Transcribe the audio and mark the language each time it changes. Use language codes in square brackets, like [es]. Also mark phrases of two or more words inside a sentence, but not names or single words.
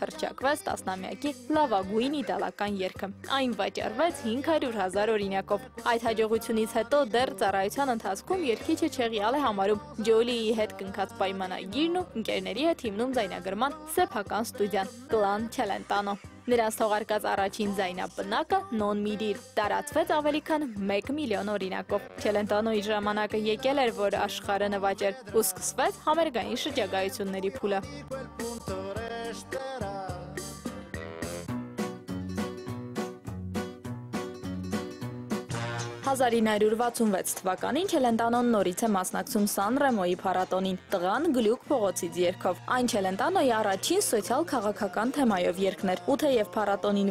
[hy] հռչակվեց տասնամյակի լավագույն իտալական երգը։ Այն վաճառվեց 500,000 օրինակով։ Այդ հաջողությունից հետո դեռ ծառայության ընթացքում երգիչը չեղյալ է համարում Ջոլիի հետ կնքած պայմանագիրն ու ընկերների հետ հիմնում ձայնագրման սեփական ստուդիան Կլան Չելենտանո։ Նրանց թողարկած առաջին ձայնապնակը «Non mi dir» տարածվեց ավելի քան 1 միլիոն օրինակով։ Չելենտանոյի ժամանակը եկել էր, որ աշխարհը նվաճեր, ու սկսվեց համերգային շրջագայությունների փուլը։ 1966 թվականին Չելենտանոն նորից է մասնակցում Սան Ռեմոյի փառատոնին «Տղան գլուք փողոցից» երգով։ Այն Չելենտանոյի առաջին սոցիալ-քաղաքական թեմայով երգն էր, ու թեև փառատոնին